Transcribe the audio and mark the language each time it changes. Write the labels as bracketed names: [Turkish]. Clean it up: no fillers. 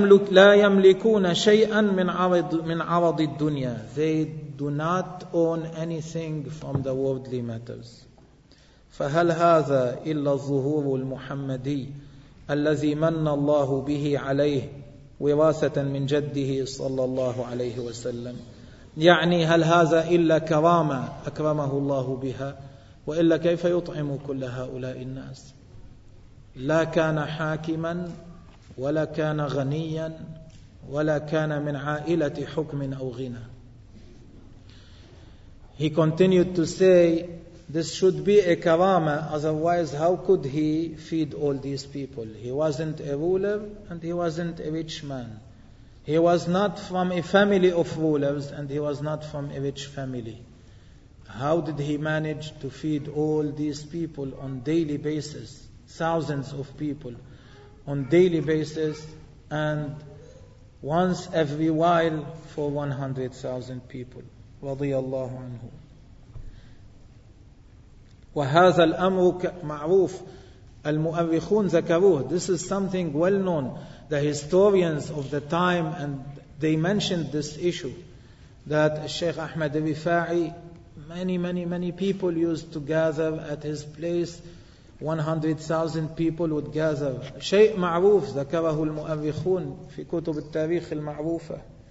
[Arabic] لا يملكون شيئا من عرض الدنيا. [English] They do not own anything from the worldly matters. [Arabic] فهل هذا إلا الظهور المحمدي الذي من الله به عليه وراثة من جده صلى الله عليه وسلم. يعني هل هذا إلا كرامة أكرمه الله بها؟ وإلا كيف يطعم كل هؤلاء الناس؟ لا كان حاكما ولا كان غنيا ولا كان من عائلة حكم أو غنى. [English] He continued to say, this should be a karama, otherwise how could he feed all these people? He wasn't a ruler and he wasn't a rich man. He was not from a family of rulers and he was not from a rich family. How did he manage to feed all these people on daily basis? Thousands of people on daily basis and once every while for 100,000 people. [Arabic] رضي الله عنه. وهذا الأمر معروف. المؤرخون ذكروه. [English] This is something well known. The historians of the time and they mentioned this issue that Sheikh Ahmad Rifa'i, many people used to gather at his place. 100,000 people would gather. [Arabic] شيء معروف ذكره المؤرخون في كتب التاريخ المعروفة.